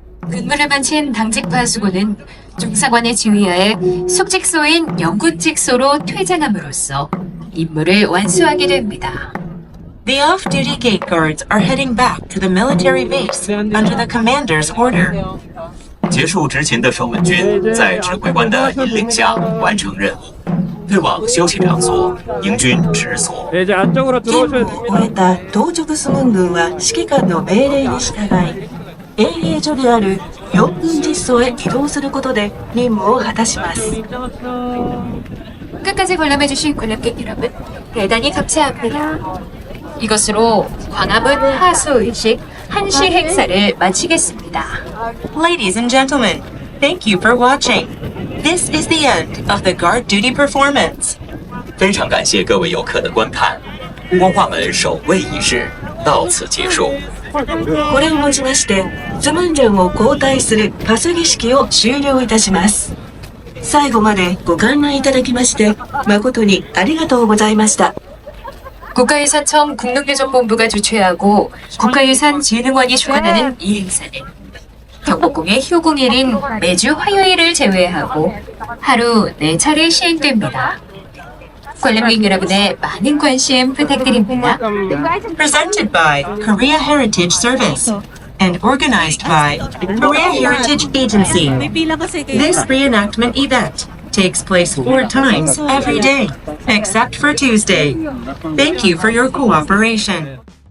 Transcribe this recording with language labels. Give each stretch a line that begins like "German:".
Korean: 근무를 마친 당직 파수군은 중사관의 지휘하에 숙직소인 영군직소로 퇴장함으로써 임무를 완수하게 됩니다.
English: The off-duty gate guards are heading back to the military base under the commander's order.
Chinese: 结束执勤的守门军在指挥官的引领下完成任务，退往休息場所，迎軍直所。
Korean: 네, 이제 안쪽으로
Japanese: 任
Korean: 들어오셔야
Japanese: 務を終えた当直スムン軍は指揮官の命令に従い、営営所である四軍実装へ移動することで任務を果たします。
Korean: 끝까지 관람해주신 관람객 여러분, 대단히 감사합니다. 이것으로 광화문 하수의식 한시 행사를 마치겠습니다.
English: Ladies and gentlemen, thank you for watching. This is the end of the guard duty performance.
Chinese: 非常感謝各位遊客的觀看，光化門守衛儀式到此結束。
Japanese: これをもちまして、スムンジャンを交代するパス儀式を終了いたします。最後までご観覧いただきまして誠にありがとうございました。
Korean: 국가유산청 국립유적본부가 주최하고 국가유산진흥원이 주관하는 이 행사는 경복궁의 휴궁일인 매주 화요일을 제외하고 하루 4차례 시행됩니다. 관람객 여러분의 많은 관심 부탁드립니다.
English: Presented by Korea Heritage Service and organized by Korea Heritage Agency. This reenactment event takes place 4 times every day, except for Tuesday. Thank you for your cooperation.